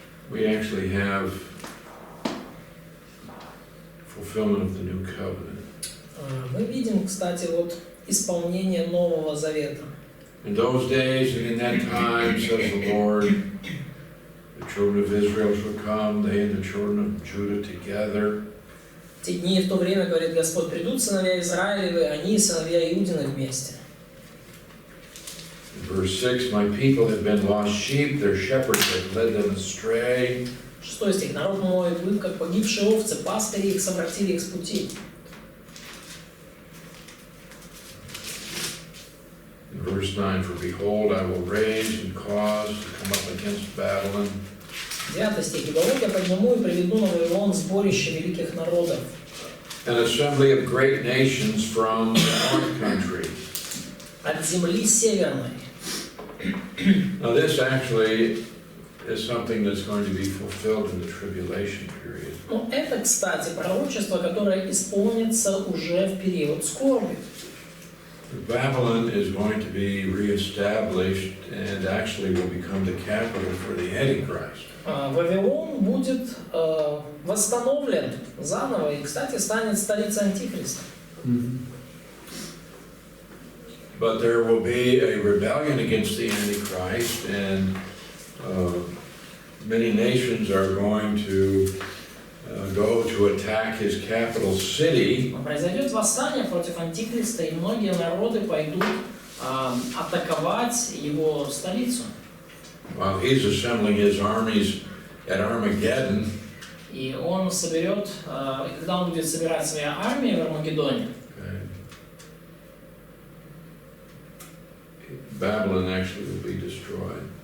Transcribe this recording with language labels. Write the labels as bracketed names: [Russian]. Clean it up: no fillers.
[English] we actually have fulfillment of the new covenant. [Russian] мы видим, кстати, вот исполнение Нового Завета. [English] In those days and in that time, says the Lord, the children of Israel shall come, they and the children of Judah together. [Russian] В те дни и в то время, говорит Господь, придут сыновья Израилевы, они и сыновья Иудины вместе. [English] In verse 6, my people have been lost sheep, their shepherds have led them astray. [Russian] 6 стих. Народ мой, вы, как погибшие овцы, пастыри их совратили их с пути. [English] In verse 9, for behold, I will raise and cause to come up against Babylon [Russian] 9 стих. «Ибо вот я подниму и приведу на Вавилон сборище великих народов, [English] an assembly of great nations from the north country». [Russian] от земли северной. [English] Now this actually is something that's going to be fulfilled in the tribulation period. [Russian] Но это, кстати, пророчество, которое исполнится уже в период скорби. [English] Babylon is going to be reestablished and actually will become the capital for the Antichrist. [Russian] Вавилон будет восстановлен заново и, кстати, станет столицей Антихриста. [English] But there will be a rebellion against the Antichrist, and many nations are going to go to attack his capital city. [Russian] Произойдет восстание против Антихриста, и многие народы пойдут атаковать его столицу. [English] While he's assembling his armies at Armageddon, [Russian] И он соберет, когда он будет собирать свои армии в Армагеддоне, [English] Babylon actually will be destroyed.